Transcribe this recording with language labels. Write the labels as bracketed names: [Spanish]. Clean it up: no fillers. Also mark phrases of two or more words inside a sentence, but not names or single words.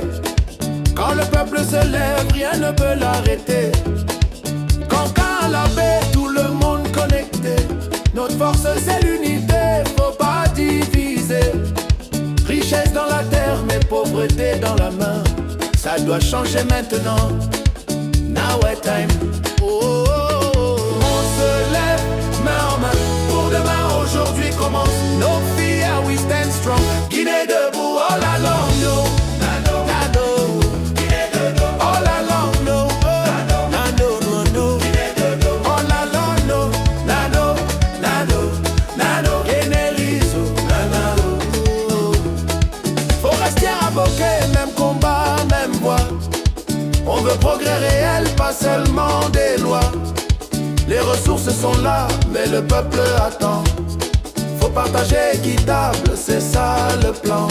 [French] Quand le peuple se lève, rien ne peut l'arrêter. Quand à la paix, tout le monde connecté. Notre force, c'est l'unité, faut pas diviser. Richesse dans la terre, mais pauvreté dans la main. Ça doit changer maintenant. [English] Now it's time. Oh, oh, oh, oh. [French] On se lève, main en main. Pour demain, aujourd'hui commence. [English] No fear, we stand strong. [French] Guinée debout, [English] all along, no. Nano, nano. [French] Guinée debout, [English] all along, no. Nano, nano, no. [French] Guinée debout, [English] all along, no. Nano, nano, nano. Guinée-Rizo, nano. [French] Faut rester invoqué, même combat, même voix. On veut progrès réel, pas seulement des lois. Les ressources sont là, mais le peuple attend. Faut partager équitable, c'est ça le plan.